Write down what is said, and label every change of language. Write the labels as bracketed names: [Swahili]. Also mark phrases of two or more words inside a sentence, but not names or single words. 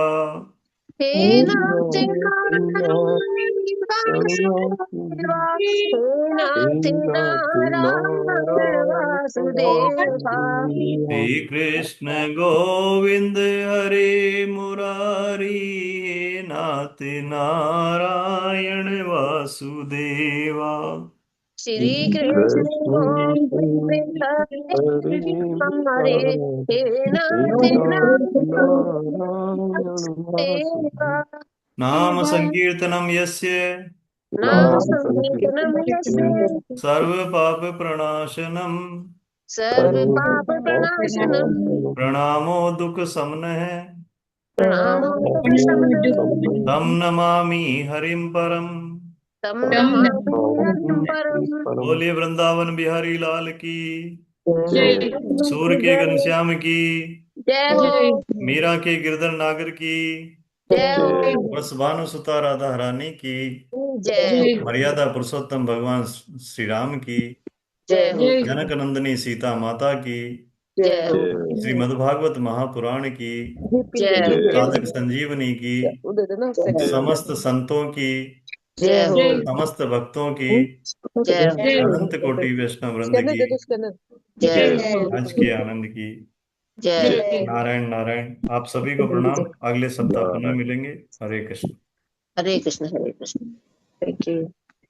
[Sanskrit] हे नाथ नारायण वासुदेवा, हे नाथ नारायण वासुदेवा। श्री कृष्ण गोविंद हरे मुरारी, हे नाथ नारायण वासुदेवा। श्री कृष्ण गोविंद हरे हरे, हे नाथ नारायण वासुदेवा। नाम संकीर्तनम यस्य नाम संकीर्तनम यस्य सर्व पाप प्रणाशनम, सर्व पाप प्रणाशनम, प्रणामो दुख समनः, प्रणामो शमनम, तम नमामि हरिम परम। तम नमामि हरिं परम। [Hindi] बोलिए वृंदावन बिहारी लाल की, जय सूर के जय घनश्याम की, जय हो, मीरा के गिरधर नागर की, जय हो, वृषभानु सुता राधा रानी की, जय हो, मर्यादा पुरुषोत्तम भगवान श्री राम की, जय हो, जनक नंदिनी सीता माता की, जय हो, श्रीमद्भागवत महापुराण की, जय साधक हो, संजीवनी की, समस्त संतों की, जय हो, समस्त भक्तों की, जय हो, अनंत कोटि वैष्णव वृंद की, जय हो, आज के आनंद की। जय हो। नारायण नारायण। आप सभी को प्रणाम। अगले सप्ताह पुनः मिलेंगे। [Sanskrit] हरे कृष्ण। हरे कृष्ण, हरे कृष्ण। [English] thank you.